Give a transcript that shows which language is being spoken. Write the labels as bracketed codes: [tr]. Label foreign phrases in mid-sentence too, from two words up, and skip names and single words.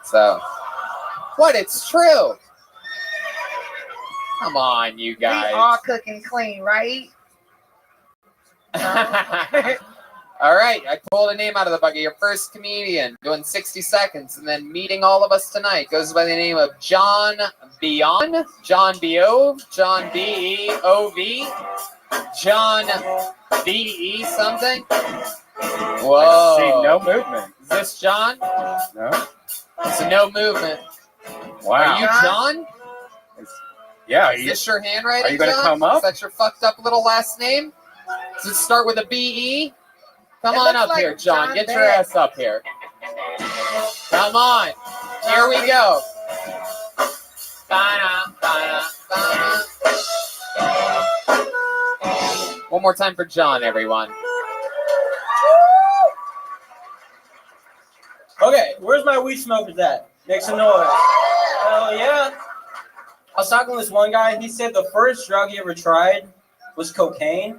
[en] So, what? It's true. Come on, you guys. We all cook and clean, right? All right, I pulled a name out of the bucket. Your first comedian doing 60 seconds, and then meeting all of us tonight goes by the name of John Beon, John B-O, John B-E-O-V, John B-E something. Whoa. I see no movement. Is this John? No. It's a no movement. Wow. Are you John? Yeah. Is this your handwriting, Are you going to John? come up? Is that your fucked up little last name? Does it start with a B-E? Come It on looks up like here, John. John Get your Beck. ass up here. Come on. Here we go. Ba-da, ba-da, ba-da. One more time for John, everyone. Okay, where's my weed smokers at? Make some noise. Oh yeah. I was talking to this one guy. He said the first drug he ever tried was cocaine.